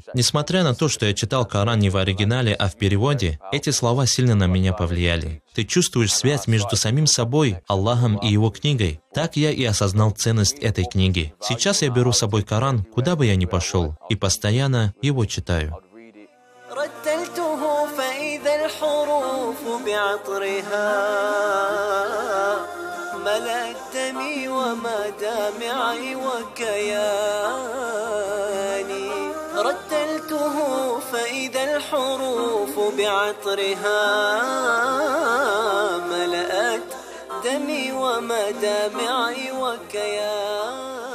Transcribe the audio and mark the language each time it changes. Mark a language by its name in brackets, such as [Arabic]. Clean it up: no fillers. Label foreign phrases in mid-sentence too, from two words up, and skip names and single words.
[Russian] Несмотря на то, что я читал Коран не в оригинале, а в переводе, эти слова сильно на меня повлияли. Ты чувствуешь связь между самим собой, Аллахом и Его книгой. Так я и осознал ценность этой книги. Сейчас я беру с собой Коран, куда бы я ни пошел, и постоянно его читаю. [Arabic] رتلته فإذا الحروف بعطرها ملأت دمي ومدامعي وكياني رتلته فإذا الحروف بعطرها ملأت دمي ومدامعي وكياني